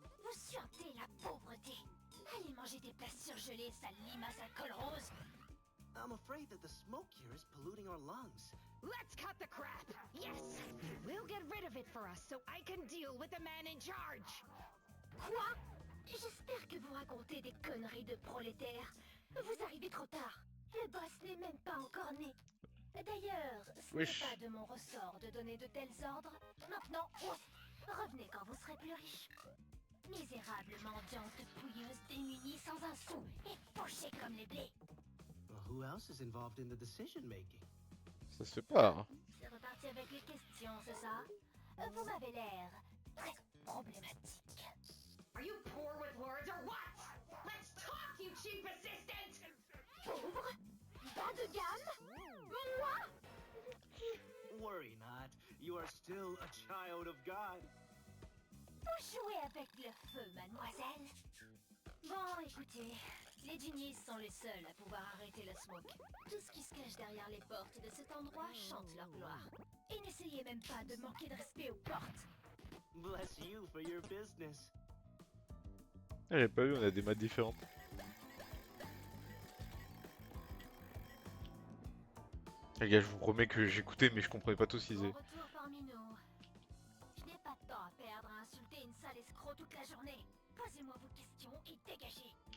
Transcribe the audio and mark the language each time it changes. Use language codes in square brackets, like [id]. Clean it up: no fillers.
[fr] Vous suintez la pauvreté. Allez manger des plats surgelés, sale limace à col rose. [en] I'm afraid that the smoke here is polluting our lungs. Let's cut the crap! Yes! We'll get rid of it for us so I can deal with the man in charge! [fr] Quoi? J'espère que vous racontez des conneries de prolétaires. Vous arrivez trop tard. Le boss n'est même pas encore né. D'ailleurs, ce Wesh. n'est pas de mon ressort de donner de tels ordres. Maintenant, revenez quand vous serez plus riche. Misérable mendiante pouilleuse démunie sans un sou et pochée comme les blés. [en] Well, who else is involved in the decision making? [fr] Ça se fait pas. Hein. C'est reparti avec les questions, c'est ça? Vous m'avez l'air très problématique. [en] Are you poor with words or what? Let's talk, you cheap assistant! [fr] Pauvre? Bas de gamme? Moi? [en] Worry not. You are still a child of God. [fr] Vous jouez avec le feu, mademoiselle. Bon, écoutez, les genies sont les seuls à pouvoir arrêter le smoke. Tout ce qui se cache derrière les portes de cet endroit chante leur gloire. Et n'essayez même pas de manquer de respect aux portes. [en] Bless you for your business. [fr] J'ai pas vu, on a des maths différentes. Les gars, je vous promets que j'écoutais, mais je comprenais pas tout ce qu'ils Bon disaient. retour parmi nous. Je n'ai pas de temps à perdre à insulter une sale escroc toute la journée. Posez-moi vos questions et dégagez.